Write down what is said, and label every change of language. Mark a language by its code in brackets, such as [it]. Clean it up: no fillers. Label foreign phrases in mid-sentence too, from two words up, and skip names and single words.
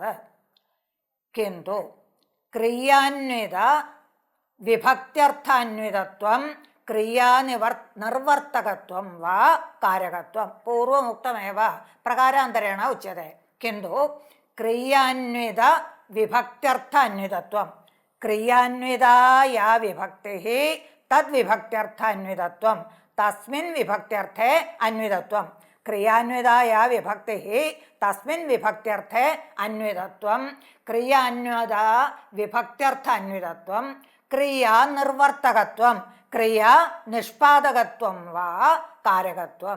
[sa] किन्तु क्रियान्वित विभक्त्यर्थान्वितत्वं क्रियानिर्वर्तकत्वं वा कारकत्वं पूर्वमुक्तमेव प्रकारान्तरेण उच्यते। किन्तु क्रियान्वित विभक्त्यर्थान्वितत्वं, क्रियान्विता या विभक्तिः तद्विभक्त्यर्थान्वितत्वं തസ്മിൻ വിഭക്ത്യർത്ഥേ അന്വിതത്വം. ക്രിയാന്വിതായ വിഭക്തി തസ്മിൻ വിഭക്ത്യർത്ഥേ അന്വിതത്വം. ക്രിയാന്വത വിഭക്ത്യർത്ഥ അന്വിതത്വം. ക്രിയാ നിർവർത്തകത്വം. ക്രിയാ നിഷ്പാദകത്വം വാ കാരകത്വം.